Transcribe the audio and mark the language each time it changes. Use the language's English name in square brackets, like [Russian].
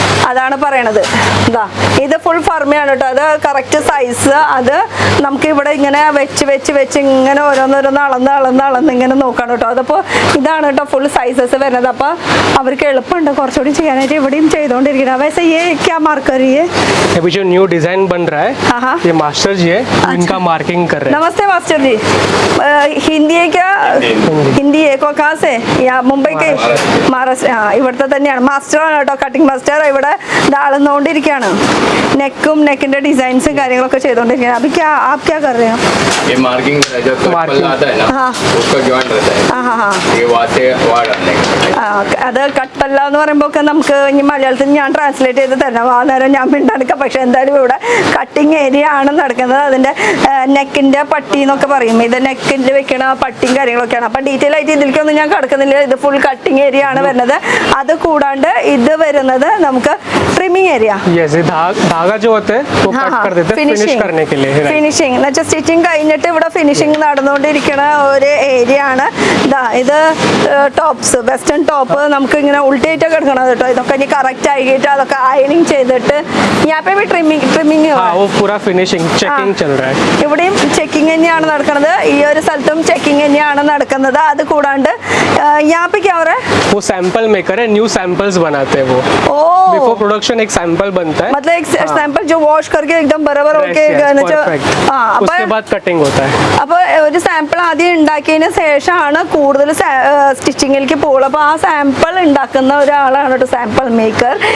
[Malayalam] അതാണ് പറയണത് ഇതാ ഇത് ഫുൾ ഫർമയാണ് കേട്ടോ അത് കറക്റ്റ് സൈസ് അത് നമുക്ക് ഇവിടെ ഇങ്ങനെ വെച്ച് ഇങ്ങനെ ഓരോന്നോരോന്ന് അളന്ന് ഇങ്ങനെ നോക്കണം കേട്ടോ. അതപ്പോൾ ഇതാണ് കേട്ടോ ഫുൾ സൈസസ് വരുന്നത്. അപ്പോൾ അവർക്ക് എളുപ്പമുണ്ട് കുറച്ചുകൂടി ചെയ്യാനായിട്ട്. ഇവിടെയും ചെയ്തുകൊണ്ടിരിക്കണം. [Hindi] वैसे ये क्या मार्क कर रही है? अभी जो न्यू डिजाइन बन रहा हाँ, हाँ। है ये मास्टर जी है, इनका मार्किंग कर रहे हैं. नमस्ते मास्टर जी. हिंदी है क्या? हिंदी है. कहाँ से? यहाँ मुंबई के महाराष्ट्र. [Malayalam] ഇവിടുത്തെ തന്നെയാണ്. മാസ്റ്ററാണ് കേട്ടോ, കട്ടിംഗ് മാസ്റ്റർ. ഇവിടെ അളന്നുകൊണ്ടിരിക്കുകയാണ്. നെക്കും നെക്കിന്റെ ഡിസൈൻസും കാര്യങ്ങളൊക്കെ ചെയ്തുകൊണ്ടിരിക്കുകയാണ്. [Hindi] അപ്പൊ आप क्या कर रहे हो? ये मार्किंग जो कट [English] Marking. [Hindi] आता है ना, हाँ। उसका जॉइंट रहता है. हाँ हाँ हाँ. ये वहाँ से वहाँ डालने का. [Malayalam] അത് കട്ട്പല്ല എന്ന് പറയുമ്പോൾ ഒക്കെ നമുക്ക് ഇനി മലയാളത്തിൽ ഞാൻ ട്രാൻസ്ലേറ്റ് ചെയ്ത് തരണം. ആ നേരം ഞാൻ മിണ്ടാടുക്കാം. പക്ഷെ എന്തായാലും ഇവിടെ കട്ടിങ് ഏരിയ ആണ് നടക്കുന്നത്. അതിന്റെ നെക്കിന്റെ പട്ടി എന്നൊക്കെ പറയും. ഇത് നെക്കിൽ വെക്കണ പട്ടിയും കാര്യങ്ങളൊക്കെയാണ്. അപ്പൊ ഡീറ്റെയിൽ ആയിട്ട് ഇതിലേക്കൊന്നും ഞാൻ കിടക്കുന്നില്ല. ഇത് ഫുൾ കട്ടിങ് ഏരിയ ആണ് വരുന്നത്. അത് കൂടാണ്ട് ഇത് വരുന്നത് നമുക്ക് ട്രിമിങ് ഏരിയ. [Hindi] यस, ये धागा जो होते हैं वो कट कर देते हैं फिनिश करने के लिए. [Malayalam] ഫിനിഷിങ് എന്ന് വെച്ചാൽ സ്റ്റിച്ചിങ് കഴിഞ്ഞിട്ട് ഇവിടെ ഫിനിഷിങ് നടന്നുകൊണ്ടിരിക്കുന്ന ഒരു ഏരിയ ആണ്. ഇത് ടോപ്സ്, വെസ്റ്റേൺ ടോപ്പ് നമുക്ക് ഇങ്ങനെ ഉൾട്ടേറ്റൊക്കെ എടുക്കണം കേട്ടോ. ഇതൊക്കെ ഇനി കറക്റ്റ് ആയിട്ട് അതൊക്കെ അയണിങ് ചെയ്തിട്ട് ഞാൻ ട്രിമ്മിങ് [Hindi] हाँ, वो पूरा फिनिशिंग चेकिंग चल रहा है. [Malayalam] ഇവിടെയും ചെക്കിങ് തന്നെയാണ് നടക്കുന്നത്. ഈ ഒരു സ്ഥലത്തും ചെക്കിങ് തന്നെയാണ് നടക്കുന്നത്. അത് കൂടാണ്ട് [Hindi] यहाँ पे क्या हो रहा है? वो सैंपल मेकर है, न्यू सैंपल्स बनाते हैं वो. बिफोर प्रोडक्शन एक सैंपल बनता है. मतलब एक सैंपल जो वॉश करके एकदम बराबर होके उसके बाद कटिंग होता है. [Malayalam] അപ്പൊ ഒരു സാമ്പിൾ ആദ്യം ഉണ്ടാക്കിയതിന് ശേഷമാണ് കൂടുതൽ സ്റ്റിച്ചിങ്ങിലേക്ക് പോകുള്ളൂ. അപ്പൊ ആ സാമ്പിൾ ഉണ്ടാക്കുന്ന ഒരാളാണ് കേട്ടോ സാമ്പിൾ മേക്കർ.